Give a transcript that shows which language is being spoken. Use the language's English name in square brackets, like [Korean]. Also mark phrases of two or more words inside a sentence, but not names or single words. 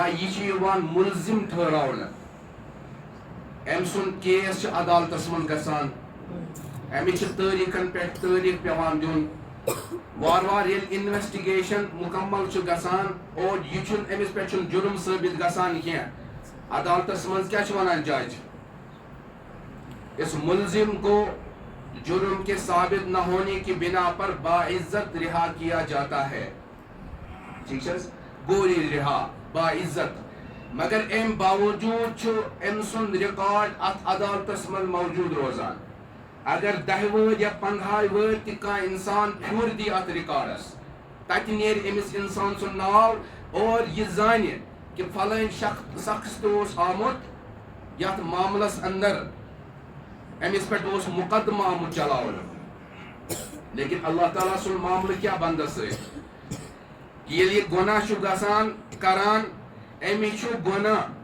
[Kashmiri] یہِ چھُ یِوان مُلزِم ٹھٔہراونہٕ أمۍ سُنٛد کیس چھُ عدالتس منٛز گژھان أمِس چھِ تٲریٖخن پٮ۪ٹھ تٲریٖخ پیٚوان دیُن وارٕ وارٕ ییٚلہِ انویسٹِگیشن مُکمل چھُ گژھان اور یہِ چھُنہٕ أمِس پٮ۪ٹھ چھُنہٕ جُرم ثٲبت گژھان کینٛہہ عدالتس منٛز کیٛاہ چھُ ونان جج [Urdu] اس ملزم کو جرم کے ثابت نہ ہونے کی بنا پر باعزت رہا کیا جاتا ہے ٹھیک ہے گوری رہا باعزت [Kashmiri] مگر ام باوجود چھُ أمۍ سُنٛد رِکارڈ اتھ عدالتس منٛز موجود روزان اگر 10 وٲرۍ یا 15 وٲرۍ تہِ کانٛہہ انسان پھیُر دی اتھ رِکارڈس تتہِ نیرِ أمِس انسان سُنٛد ناو اور یہِ زانہِ کہِ فلٲنۍ شخص تہِ اوس آمُت یتھ معاملس اندر أمِس پٮ۪ٹھ اوس مُقدمہٕ آمُت چلاونہٕ لیکن اللہ تعالیٰ سُنٛد معاملہٕ کیٛاہ بنٛدس سۭتۍ ییٚلہِ یہِ گۄناہ چھُ گژھان کران أمِس چھُ گۄناہ